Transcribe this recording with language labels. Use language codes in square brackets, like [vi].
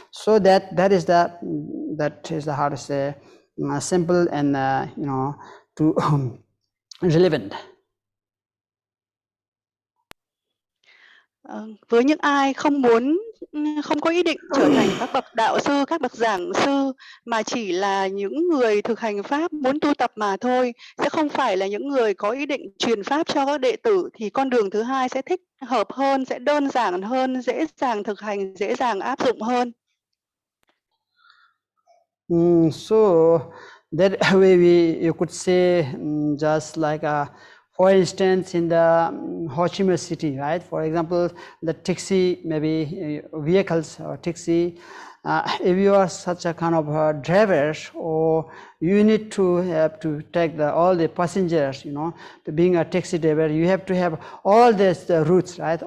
[en] So that is the how to say simple and to relevant. [vi] Với những ai không có ý định trở thành các bậc đạo sư, các bậc giảng sư, mà chỉ là những người thực hành pháp muốn tu tập mà thôi, sẽ không phải là những người có ý định truyền pháp cho các đệ tử, thì con đường thứ hai sẽ thích hợp hơn, sẽ đơn giản hơn, dễ dàng thực hành, dễ dàng áp dụng hơn. [en] So that way you could say just like for instance, in the Ho Chi Minh City, right? For example, the taxi, maybe vehicles or taxi, if you are such a kind of driver, or you need to have to take all the passengers, to being a taxi driver, you have to have all these routes, right?